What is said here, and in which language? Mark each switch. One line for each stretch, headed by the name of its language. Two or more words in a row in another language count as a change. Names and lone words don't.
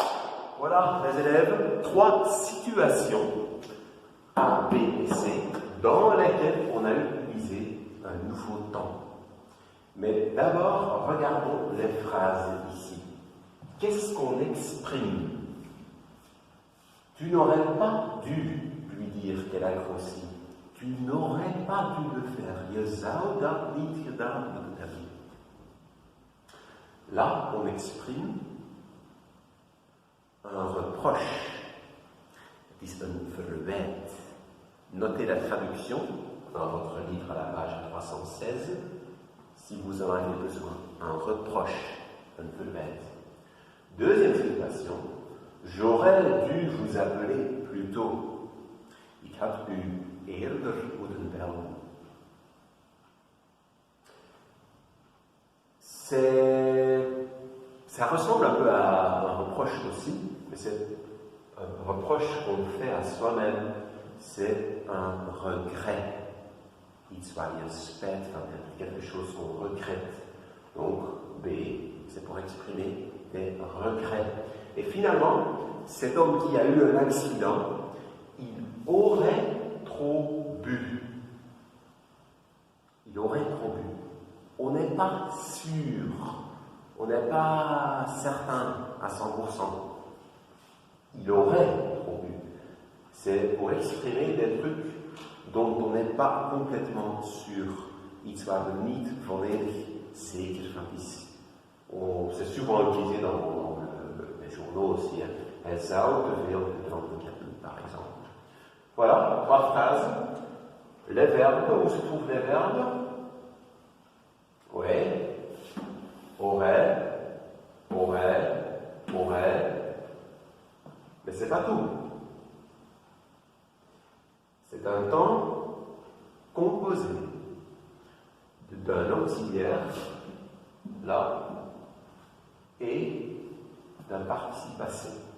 French: Voilà, les élèves, 3 situations A, B et C dans lesquelles on a utilisé un nouveau temps. Mais d'abord, regardons les phrases ici. Qu'est-ce qu'on exprime? Tu n'aurais pas dû lui dire qu'elle a grossi. Tu n'aurais pas dû le faire.
Dutch: Je zou dat niet gedaan moeten hebben.
French: Là, on exprime un reproche.
Dutch: Het is een verwijt.
French: Notez la traduction dans votre livre à la page 316. Si vous en avez besoin, un reproche, un verwijt. Deuxième situation, j'aurais dû vous appeler plus tôt.
Dutch: Ik had u eerder moeten bellen.
French: Ça ressemble un peu à un reproche aussi, mais c'est un reproche qu'on fait à soi-même. C'est un regret.
Dutch: Iets waar je spijt van hebt,
French: quelque chose qu'on regrette. Donc, B, c'est pour exprimer des regrets. Et finalement, cet homme qui a eu un accident, il aurait trop bu. Il aurait trop bu. On n'est pas sûr, on n'est pas certain à 100%. Il aurait trop bu. C'est pour exprimer des trucs dont on n'est pas complètement sûr.
Dutch: Iets waar we niet volledig zeker van is.
French: C'est souvent utilisé dans les journaux aussi.
Dutch: Elle zou te veel gedronken hebben,
French: par exemple. Voilà, 3 phrases. Les verbes, où se trouvent les verbes? Oui. Aurait. Mais c'est pas tout. C'est un temps composé d'un auxiliaire, là, et d'un participe passé.